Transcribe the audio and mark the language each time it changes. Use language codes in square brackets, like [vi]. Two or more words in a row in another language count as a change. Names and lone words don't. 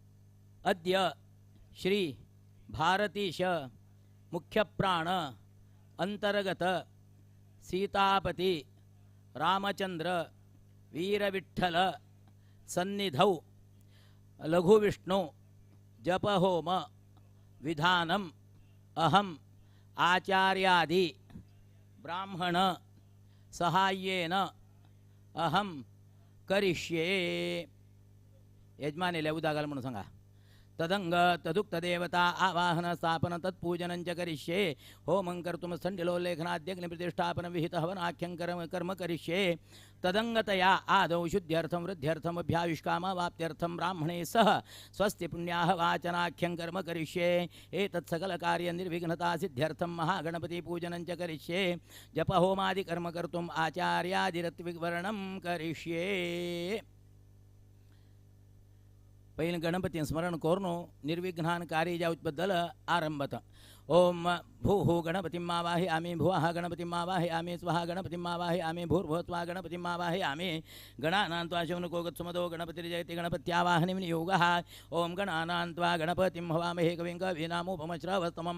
[sa] अद्य श्री भारतीश मुख्य प्राण अंतर्गत सीतापति रामचंद्र वीरविठ्ठल सन्निधौ लघुविष्णु जपहोम विधानम अहम आचार्यादि ब्राह्मण सहाय्येन अहम करिष्ये. [kok] यजमानीला उदा घाल म्हणून सांगा. [sa] तदंग तदुक्त देवता आवाहन स्थापन तत्पूजनं च करिष्ये. होमं कर्तुं स्थण्डिलोल्लेखनाद्यग्निप्रतिष्ठापन विहित हवनाख्यं कर्म करिष्ये. तदंगतया आदौ शुद्ध्यर्थं वृद्ध्यर्थं अभ्याविष्कामवाप्त्यर्थं ब्राह्मणे सह स्वस्ति पुण्याः वाचनाख्यं कर्म करिष्ये. एतत् सकलकार्य निर्विघ्नता सिद्ध्यर्थं महागणपति पूजनं च करिष्ये. जपहोमादि कर्म कर्तुम् आचार्यादिरत्विवर्णं करिष्ये. [kok] पहिले गणपती स्मरण करून निर्विघ्नान कार्य जाऊबद्दल आरंभत. [sa] ओम भूः गणपतिं आवाहयामि भुवः गणपतिं आवाहयामि स्वः गणपतिं आवाहयामि भूर्भुवः स्वः गणपतिं आवाहयामि. गणानां त्वा शौनको गत्सुमदो गणपतिर्जयति गणपत्यावाहनं नियोगः. ओम गणानां त्वा गणपतिं हवामहे कविं कवीनामुपमश्रवस्तमं.